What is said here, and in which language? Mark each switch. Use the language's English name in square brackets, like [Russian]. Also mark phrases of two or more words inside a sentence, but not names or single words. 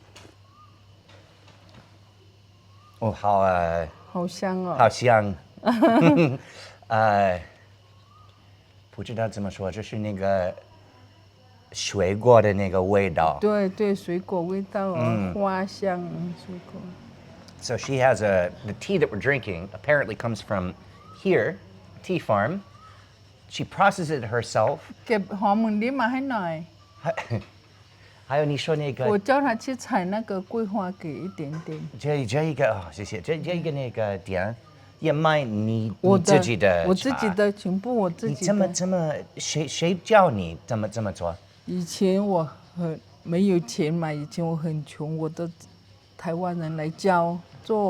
[Chinese] 哦，好香哦，好香，不知道怎么说，这是那个水果的那个味道。对对，水果味道哦，花香水果。 [English] So she has the tea that we're drinking apparently comes from here, tea farm. She processes it herself. [Thai] เก็บหอมมึงนี้มาให้หน่อย。 [Chinese] 还有你说那个，我叫他去采那个桂花，给一点点。这一个哦，谢谢。这一个那个点，也卖你自己的茶。我自己的全部我自己的。你怎么谁教你怎么做？以前我没有钱嘛，以前我很穷，我的台湾人来教做。